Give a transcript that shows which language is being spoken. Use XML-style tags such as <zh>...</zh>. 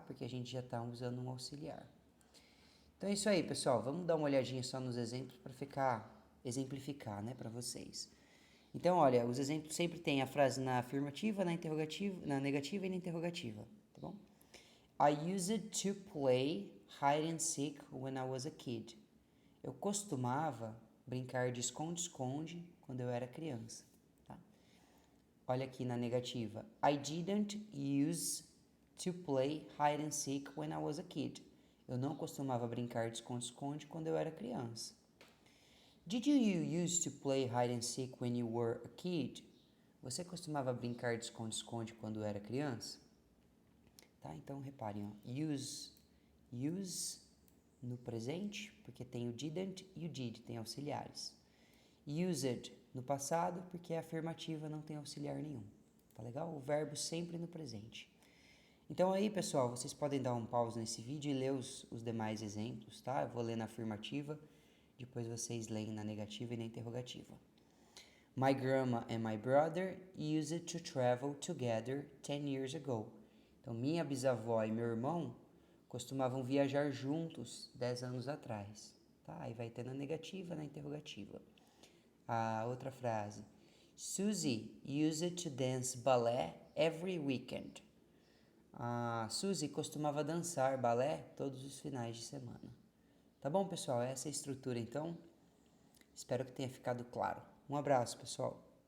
<pt>Porque a gente já está usando um auxiliar. Então é isso aí, pessoal. Vamos dar uma olhadinha só nos exemplos para exemplificar, né, para vocês. Então, olha, os exemplos sempre tem a frase na afirmativa, na interrogativa, na negativa e na interrogativa, tá bom?</pt> <en>I used to play hide and seek when I was a kid.</en> <pt>Eu costumava brincar de esconde-esconde quando eu era criança, tá? Olha aqui na negativa.</pt> <en>I didn't use to play hide and seek when I was a kid.</en> <pt>Eu não costumava brincar de esconde-esconde quando eu era criança.</pt> <en>Did you used to play hide and seek when you were a kid?</en> <pt>Você costumava brincar de esconde-esconde quando era criança? Tá? Então, reparem, ó. Use no presente, porque tem o didn't e o did, tem auxiliares. Used no passado, porque é afirmativa, não tem auxiliar nenhum. Tá legal? O verbo sempre no presente. Então aí, pessoal, vocês podem dar um pause nesse vídeo e ler os demais exemplos, tá? Eu vou ler na afirmativa, depois vocês leem na negativa e na interrogativa.</pt> <en>My grandma and my brother used to travel together 10 years ago.</en> <pt>Então, minha bisavó e meu irmão costumavam viajar juntos 10 anos atrás. Tá? Aí vai ter na negativa e na interrogativa. A outra frase.</pt> <en>Susie used to dance ballet every weekend.</en> <pt>A Suzy costumava dançar balé todos os finais de semana. Tá bom, pessoal? Essa é a estrutura, então. Espero que tenha ficado claro. Um abraço, pessoal.</pt>